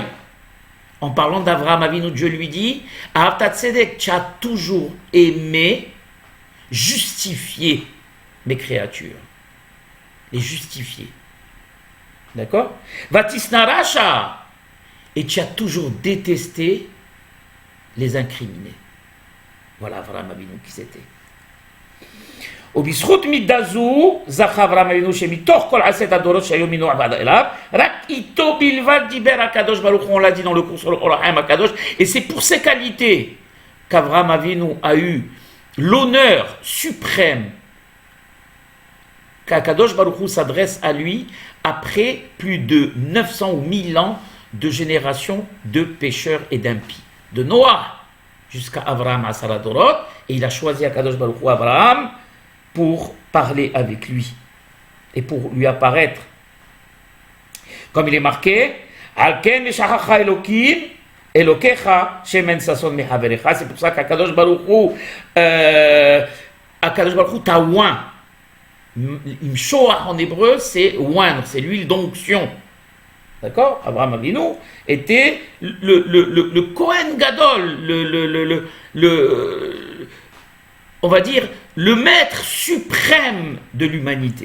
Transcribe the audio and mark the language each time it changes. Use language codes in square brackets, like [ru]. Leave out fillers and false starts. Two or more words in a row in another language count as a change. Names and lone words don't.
[fr] En parlant d'Abraham Avinu, Dieu lui dit, [he] אהבת צדק, [fr] tu as toujours aimé justifier mes créatures. Les justifier. D'accord? [he] ותשנא רשע. [fr] Et tu as toujours détesté les incriminés. Voilà Avraham Avinu qui c'était. [he] ובזכות מידה זו זכה אברהם אבינו שמתוך כל 10 הדורות שהיו מנוח ועד אליו, רק איתו בלבד דיבר הקדוש ברוך הוא, [fr] on l'a dit dans le cours sur le Or HaChaim הקדוש, et c'est pour ces qualités qu'Avraham Avinu a eu l'honneur suprême qu' [he] הקדוש ברוך הוא [fr] s'adresse à lui après plus de 900 ou 1000 ans de générations de pécheurs et d'impies. De Noah jusqu'à Abraham [he] עשרה דורות, [fr] et il a choisi [he] הקדוש ברוך הוא [fr] Abraham pour parler avec lui et pour lui apparaître. Comme il est marqué, [he] על כן משחך אלהים, אלהיך שמן ששון מחבריך. [fr] C'est pour ça qu' [he] הקדוש ברוך הוא, הקדוש ברוך הוא [fr] t'a oint. Imshoach en hébreu, c'est oindre, c'est l'huile d'onction. D'accord? Abraham Avinu était le [he] כהן גדול, [fr] on va dire, le maître suprême de l'humanité.